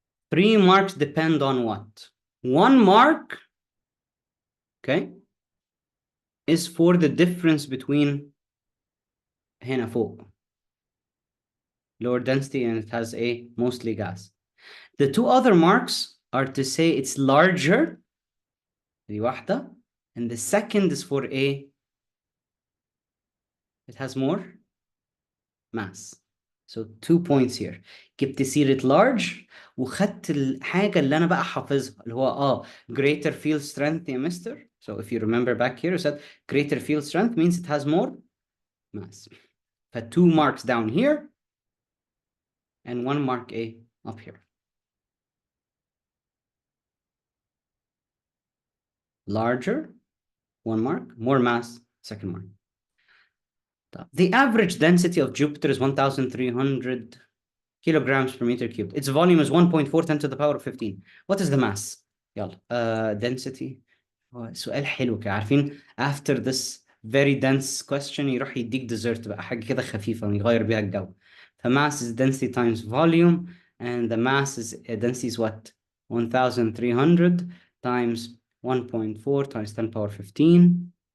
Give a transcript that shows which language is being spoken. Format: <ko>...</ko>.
<en>3 marks depend on what? 1 mark, okay, is for the difference between</en> <ar>هنا فوق,</ar> <en>lower density, and it has mostly gas. The 2 other marks are to say it's larger,</en> <ar>دي واحدة,</ar> <en>and the second is for it has more mass. So 2 points here.</en> <ar>جبت سيرة large وخدت الحاجة اللي أنا بقى حافظها اللي هو</ar> <en>greater field strength</en> <ar>يا مستر.</ar> <en>So if you remember back here, you said greater field strength means it has more mass. ف 2 marks down here and 1 mark up here. Larger, 1 mark, more mass, second mark. The average density of Jupiter is 1,300 kilograms per meter cubed. Its volume is 1.4 10 to the power of 15. What is the mass?</en> <ar>يلا</ar> <en>density.</en> <ar>سؤال حلو كده عارفين</ar> <en>after this very dense question</en> <ar>يروح يديك dessert بقى حاجة كده خفيفة ويغير بيها الجو.</ar> <en>The mass is density times volume and the mass is density is what? 1,300 times 1.4 times 10 power 15.</en>